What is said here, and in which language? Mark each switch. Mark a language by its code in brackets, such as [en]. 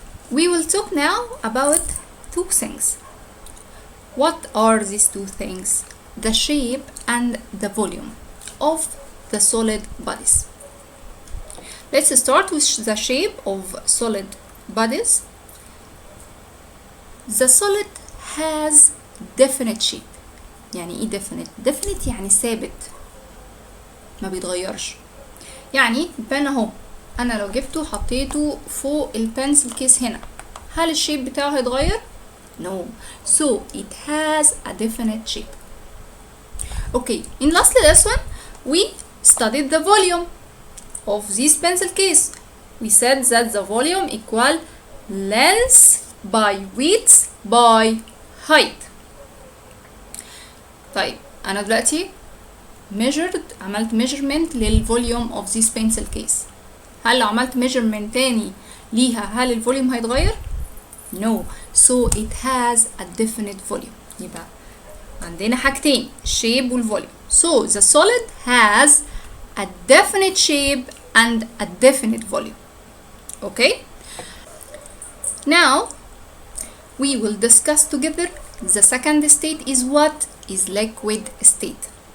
[en] We will talk now about 2 things. What are these 2 things? The shape and the volume of the solid bodies. Let's start with the shape of solid bodies. The solid has definite shape. [ar] يعني ايه definite؟ definite يعني ثابت ما بيتغيرش. يعني البن اهو انا لو جبته حطيته فوق البنسل كيس هنا، هل الشيب بتاعه هيتغير؟ No. [en] So it has a definite shape. Okay, in last lesson we studied the volume of this pencil case. We said that the volume equal length by width by height. [ar] طيب انا دلوقتي عملت measurement للفوليوم [en] of this pencil case. [ar] هل لو عملت measurement تاني ليها هل الفوليوم هيتغير؟ No. [en] So it has a definite volume. [ar] يبقى عندنا حاجتين، shape والvolume. [en] So the solid has a definite shape and a definite volume. Okay? Now we will discuss together the second state is what is liquid state.